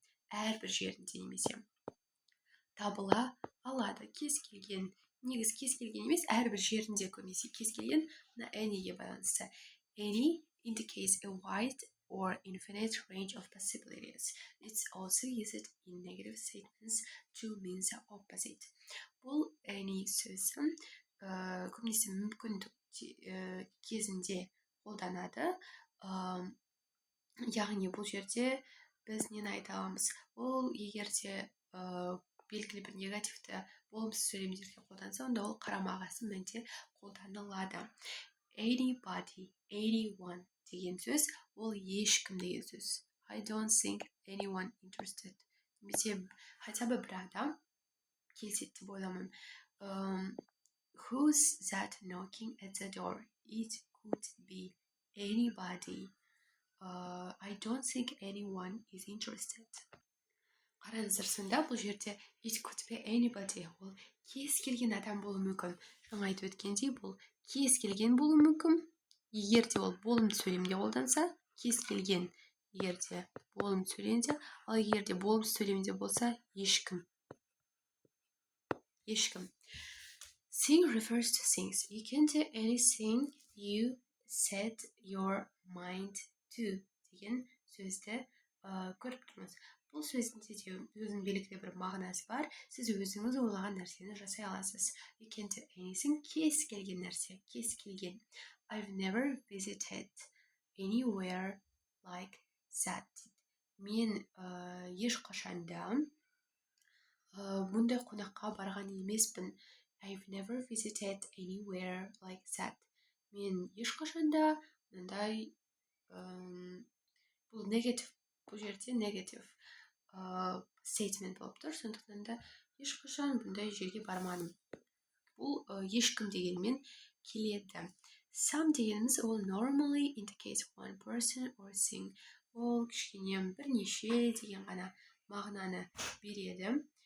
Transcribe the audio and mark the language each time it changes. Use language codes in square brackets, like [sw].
[kk] әрбір жерінде немесе табыла алады. Кез келген, негіз кез келген емес, әрбір жерінде көбінесе кез келген мына anyге байланысты. [en] Any indicates a wide or infinite range of possibilities. It's also used in negative statements to mean the opposite. [kk] Бұл any сөзі көбінесе мүмкіндік кезінде қолданады. Яғни бұл жерде біз нені айта аламыз? Ол егерде белгілі бір негативті болымсыз сөйлемдерге қолданса, онда ол қарама-қарсы мәнде қолданылады. Anybody, anyone деген сөз, ол ешкім деген сөз. [en] I don't think anyone interested. [kk] Немесе [ru] хотя бы [kk] бір адам келседі деп ойламаймын. [en] Who's that knocking at the door? It could be anybody. I don't think anyone is interested. [kk] Қараңыздар, сонда бұл жерде [en] it could be anybody, [kk] ол кез келген адам болуы мүмкін. Жаңа айтып өткендей, бұл кез келген болуы мүмкін. Егерде ол болымды сөйлемде қолданса, кез келген, егерде болымды сөйлемде, ал егерде болымсыз сөйлемде болса, ешкім. [en] Thing refers to things. You can do anything you set your mind to [kk] деген сөзді көріп тұрмыз. Бұл сөзінде де өзінің белгілі бір мағынасы бар. Сіз өзіңіз ойлаған нәрсені жасай аласыз. [en] You can do anything, [kk] кез келген нәрсе, кез келген. [en] I've never visited anywhere like that. [kk] Мен ешқашанда бұндай қонаққа барған емеспін. [en] I've never visited anywhere like that. [kk] Мен ешқашанда мындай бұл негатив, бұл жерде негатив statement болып тұр, сондықтан да ешқашан бұндай жерге бармадым. Бұл ешкім дегенмен келеді. [en] Some [kk] дегеніміз ол [en] normally indicates one person or thing. [kk] Ол кішкене бірнеше деген ғана мағынаны береді.